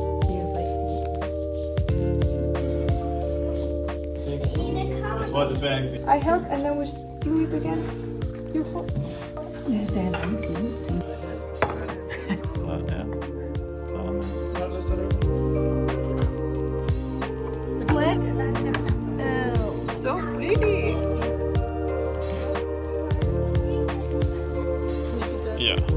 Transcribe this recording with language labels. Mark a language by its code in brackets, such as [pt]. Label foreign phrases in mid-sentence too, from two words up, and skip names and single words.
[da] Jeg tror desværre ikke. [en] I help and then we do it again. You help. [da] Ja, der er mange ting. Så ja. Sådan. [en] So pretty. [da] Ja.